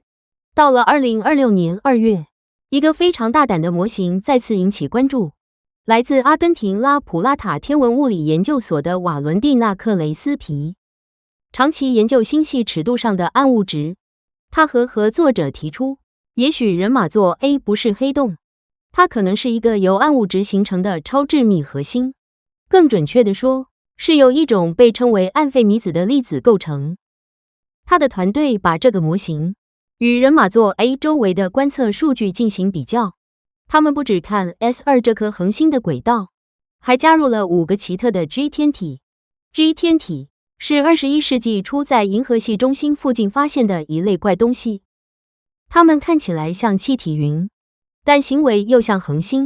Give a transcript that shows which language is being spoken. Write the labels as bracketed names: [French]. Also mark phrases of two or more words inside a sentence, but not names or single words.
[Chinese] 到了2026年2月，一個非常大膽的模型再次引起關注。來自阿根廷拉普拉塔天文物理研究所的瓦倫蒂娜·克雷斯皮，長期研究星系尺度上的暗物質。他和合作者提出，也許人馬座 A 不是黑洞，它可能是一個由暗物質形成的超致密核心。更準確地說，是由一種被稱為暗費米子的粒子構成。他的團隊把這個模型與人馬座 A 周圍的觀測數據進行比較，他們不只看 S2 這顆恆星的軌道，還加入了5個奇特的 G 天體。G 天體是21世紀初在銀河系中心附近發現的一類怪東西，它們看起來像氣體雲，但行為又像恆星。